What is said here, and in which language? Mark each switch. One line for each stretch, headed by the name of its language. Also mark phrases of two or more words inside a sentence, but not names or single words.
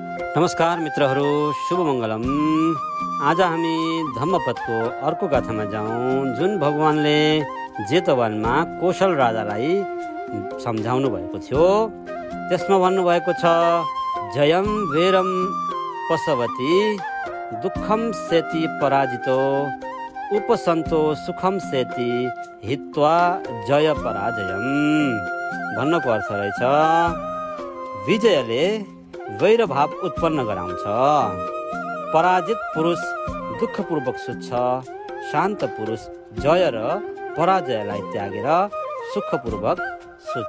Nepali: नमस्कार मित्रहरू, शुभ मङ्गलम। आज हामी धम्मपदको अर्को गाथामा जाउँ, जुन भगवानले जेतवनमा कौशल राजालाई सम्झाउनु भएको थियो। त्यसमा भन्नुभएको छ,
Pali: जयम वीरम पशवती दुःखम सेति पराजितो उपसन्तो सुखम सेति हित्वा जय पराजयम।
Nepali: भन्नको अर्थ रहेछ, विजयले वैरभाव उत्पन्न गराउँछ, पराजित पुरुष दुःखपूर्वक सुत्छ, शान्त पुरुष जय र पराजयलाई त्यागेर सुखपूर्वक सुत्छ।